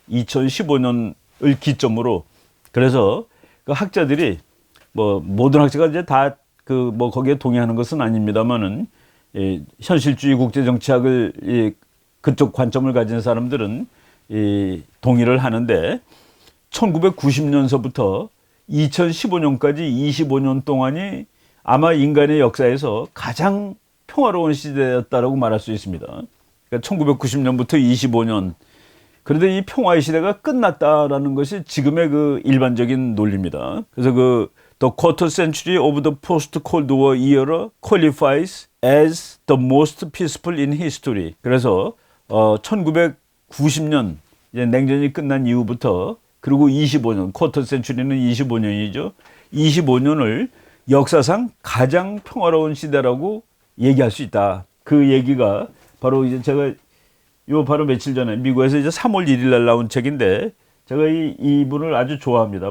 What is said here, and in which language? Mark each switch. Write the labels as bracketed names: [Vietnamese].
[Korean] 2015년을 기점으로. 그래서 그 학자들이 뭐 모든 학자가 이제 다 뭐 거기에 동의하는 것은 아닙니다만은 현실주의 국제 정치학을 그쪽 관점을 가진 사람들은 동의를 하는데 1990년서부터 2015년까지 25년 동안이 아마 인간의 역사에서 가장 평화로운 시대였다라고 말할 수 있습니다. 그러니까 1990년부터 25년. 그런데 이 평화의 시대가 끝났다라는 것이 지금의 일반적인 논리입니다. [English] 그래서 The quarter century of the post-Cold War era qualifies as the most peaceful in history. [Korean] 그래서 1990년 이제 냉전이 끝난 이후부터 그리고 25년, 쿼터 센츄리는 25년이죠. 25년을 역사상 가장 평화로운 시대라고 얘기할 수 있다. 그 얘기가 바로 이제 제가 바로 며칠 전에 미국에서 이제 3월 1일 날 나온 책인데 제가 이분을 아주 좋아합니다.